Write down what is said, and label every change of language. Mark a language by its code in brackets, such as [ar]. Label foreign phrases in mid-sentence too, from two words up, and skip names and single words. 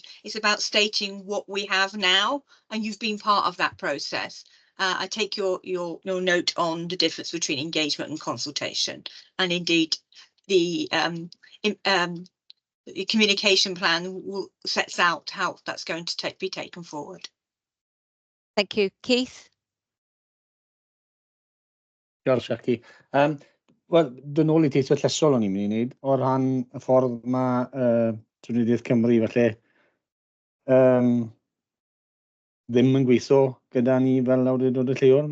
[en] It's about stating what we have now, and you've been part of that process. I take your note on the difference between engagement and consultation, and indeed the communication plan sets out how that's going to be taken forward. Thank you. Keith? [cy] Diolch, Jackie. Wel, dyn nôl I teithio llesol o'n i'n mynd I wneud, o ran y ffordd mae Trinidaeth Cymru, falle, ddim yn gweithio gyda ni fel awdurdod y lleol.